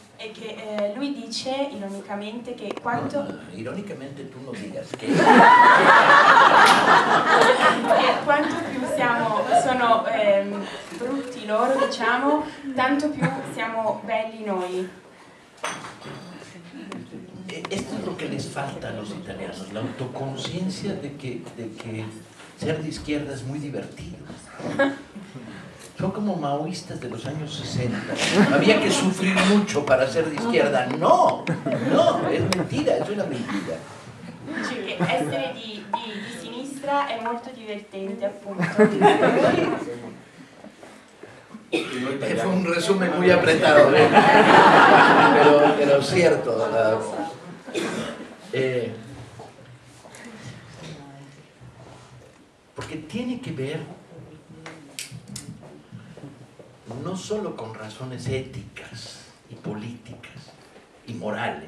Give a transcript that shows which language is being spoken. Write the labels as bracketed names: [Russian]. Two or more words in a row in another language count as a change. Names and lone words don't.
[Italian] E che lui dice ironicamente che quanto... No, ironicamente tu non digas che... quanto più sono brutti loro, diciamo, tanto più siamo belli noi. [Spanish] Esto es lo que les falta a los italianos, la autoconciencia de que ser de izquierda es muy divertido. Son como maoístas de los años 60. Había que sufrir mucho para ser de izquierda. No, es mentira, es una mentira. [Italian] Dice che essere di sinistra è molto divertente, appunto. [Spanish] Fue un resumen muy apretado, pero cierto. Porque tiene que ver no solo con razones éticas y políticas y morales.